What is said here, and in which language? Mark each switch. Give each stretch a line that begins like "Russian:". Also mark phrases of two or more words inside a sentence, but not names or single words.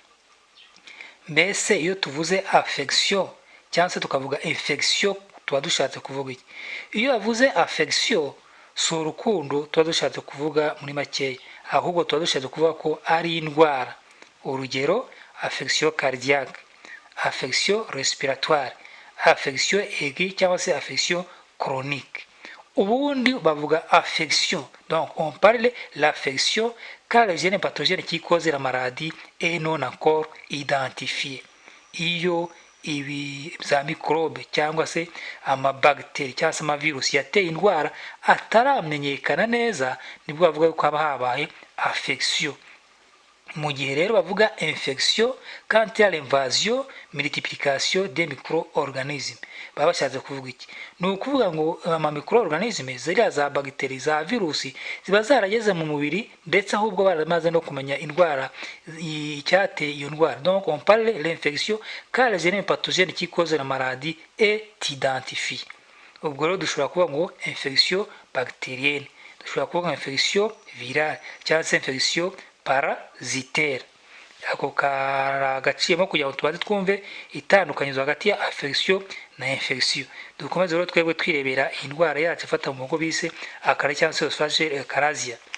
Kinyarwanda: Mbese iyo tuvuze affection cyangwa se tukavuga infection tuba dushatse kuvuga iki? Iyo bavuze affection si urukundo tuba dushatse kuvuga muri makeya, ahubwo tuba dushatse kuvuga ko ari indwara. Urugero,
French: affection cardiaque, affection respiratoire, affection aiguë
Kinyarwanda: cyangwa se
French: affection chronique.
Kinyarwanda: Ubundi bavuga
French: affection, donc on parle l'affection car le gène pathogène qui cause la maladie est non encore identifié.
Kinyarwanda: Iyo ibi za microbe cyangwa se amabacteria cyangwa se amavirus yateye indwara ataramenyekana neza, nibwo bavuga ko haba habaye affection. Mu gihe rero bavuga
French: infection quand il y a l'invasion multiplication des micro-organismes,
Kinyarwanda: baba bashatse kuvuga iki? Ni ukuvuga ngo ama micro-organismes ziriya za bagiteri za virusi ziba zarageze mu mubiri ndetse ahubwo baramaze no kumenya indwara icyateye iyo ndwara.
French: Donc on parle l'infection car le gène pathogène qui cause la maladie est identifié.
Kinyarwanda: Ubwo rero dushobora kuvuga ngo
French: infection bactérienne,
Kinyarwanda: dushobora kuvuga
French: infection virale
Kinyarwanda: cyangwa se
French: infection parasitaire.
Kinyarwanda: Ako karagaciyemo kugira ngo tubaze twumve itandukanyirizo hagati ya affection na infection. Dukomeze rero twebwe twirebera indwara yacu ifata mu muhogo bise achalasie cyangwa se
English: esophageal achalasia.